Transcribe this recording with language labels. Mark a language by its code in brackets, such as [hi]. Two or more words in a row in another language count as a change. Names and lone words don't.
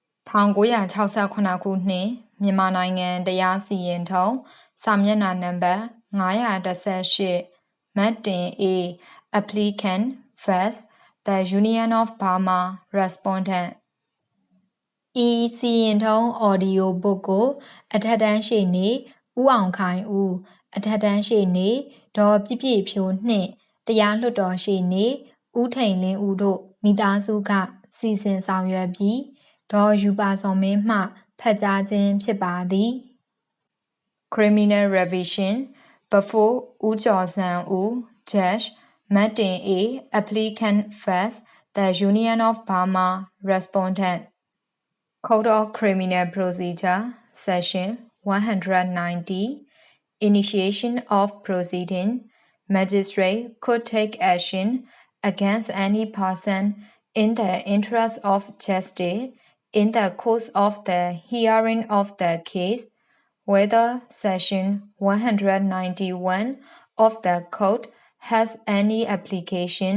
[my] 1969 ခုနှစ်မြန်မာနိုင်ငံတရားစီရင်ထုံးစာမျက်နှာနံပါတ်918မတ်တင် [en] A applicant vs the Union of Burma respondent [my] ဤစီရင်ထုံး [en] audio book [my] ကိုအထက်တန်းရှေ့နေဦးအောင်ခိုင်ဦးအထက်တန်းရှေ့နေဒေါ်ပြည့်ပြည့်ဖြိုးနှင့်တရားလွှတ်တော်ရှေ့နေဦးထိန်လင်းဦးတို့မိသားစုကစီစဉ်ဆောင်ရွက်ပြီးဒေါ်ယူပါစောမင်းမှဖတ်ကြားခြင်းဖြစ်ပါသည် [en] Criminal Revision before ဦးကျော်စံဦး Judge မတ်တင် A applicant vs the Union of Burma respondent Code of Criminal Procedure Section 190 Initiation of proceeding Magistrate could take action against any person in the interest of justice in the course of the hearing of the case, whether Section 191 of the Code has any application.